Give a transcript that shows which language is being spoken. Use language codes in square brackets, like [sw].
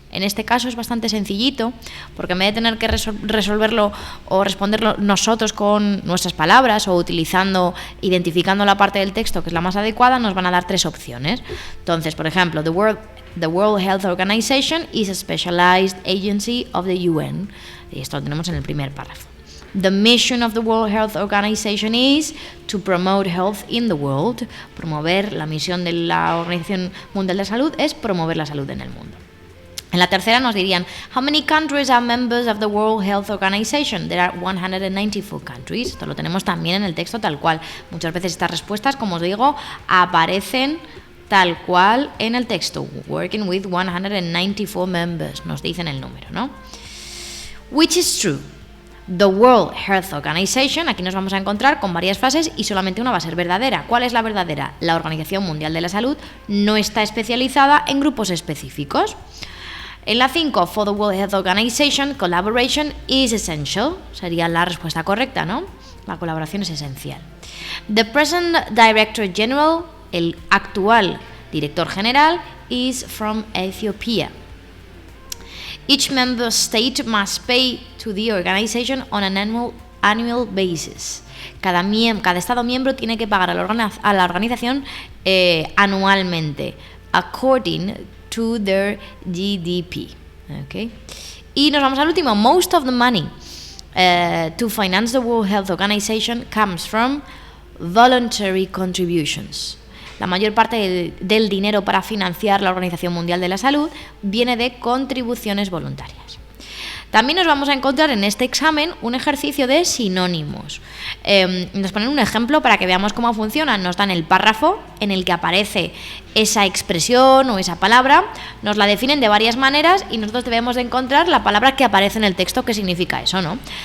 [es] En este caso es bastante sencillito, porque en vez de tener que resolverlo o responderlo nosotros con nuestras palabras o identificando la parte del texto que es la más adecuada, nos van a dar tres opciones. Entonces, por ejemplo, [en] The World Health Organization is a specialized agency of the UN. [es] Y esto lo tenemos en el primer párrafo. [en] The mission of the World Health Organization is to promote health in the world. [es] Promover, la misión de la Organización Mundial de la Salud es promover la salud en el mundo. En la tercera nos dirían, [en] how many countries are members of the World Health Organization? There are 194 countries. [es] Esto lo tenemos también en el texto tal cual. Muchas veces estas respuestas, como os digo, aparecen tal cual en el texto. [en] Working with 194 members. [es] Nos dicen el número, ¿no? [en] Which is true. [es] The World Health Organization, aquí nos vamos a encontrar con varias frases y solamente una va a ser verdadera. ¿Cuál es la verdadera? La Organización Mundial de la Salud no está especializada en grupos específicos. En la 5, [en] for the World Health Organization, collaboration is essential. [es] Sería la respuesta correcta, ¿no? La colaboración es esencial. [en] The present Director General, [es] el actual director general, [en] is from Ethiopia. Each member state must pay to the organization on an annual basis. [es] Cada estado miembro tiene que pagar a la organización anualmente, [en] according to their GDP. [es] Okay. Y nos vamos al último. [en] Most of the money to finance the World Health Organization comes from voluntary contributions. [es] La mayor parte del dinero para financiar la Organización Mundial de la Salud viene de contribuciones voluntarias. También nos vamos a encontrar en este examen un ejercicio de sinónimos. Nos ponen un ejemplo para que veamos cómo funciona. Nos dan el párrafo en el que aparece esa expresión o esa palabra, nos la definen de varias maneras y nosotros debemos de encontrar la palabra que aparece en el texto que significa eso, ¿no?